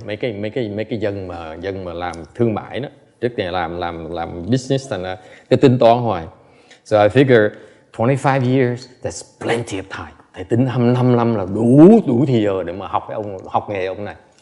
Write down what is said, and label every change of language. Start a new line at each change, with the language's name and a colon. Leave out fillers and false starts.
Vietnamese: Mấy cái dân mà làm thương mại đó, trước này làm business thành là cái tính toán hoài.
English: So I figure 25 years, that's plenty of time.
Vietnamese: Thầy tính 25 năm là đủ thì giờ để mà học nghề ông này.